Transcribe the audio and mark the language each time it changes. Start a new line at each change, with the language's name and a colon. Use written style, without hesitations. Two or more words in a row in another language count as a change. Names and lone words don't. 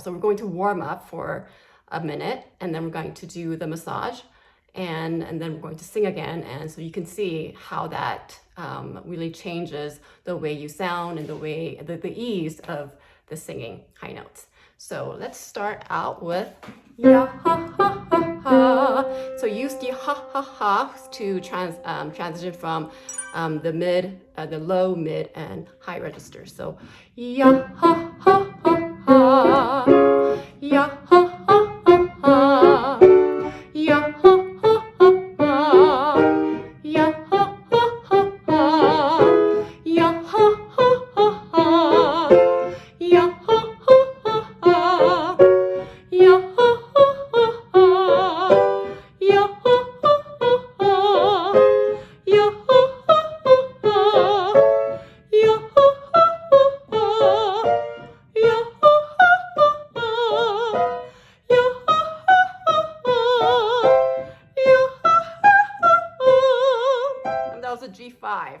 English: So we're going to warm up for a minute, and then we're going to do the massage, and then we're going to sing again. And so you can see how that really changes the way you sound and the ease of the singing high notes. So let's start out with ya ha ha ha ha. So use the ha ha ha to transition from the low, mid, and high registers. So ya ha ha ha ha, ya ha ha ha ha, ya ha ha ha ha, ya ha ha ha ha, ya ha ha ha ha, ya ha ha ha ha, ya ha ha ha ha, ya ha ha ha, ya ha ha ha, ya ha that was a G5.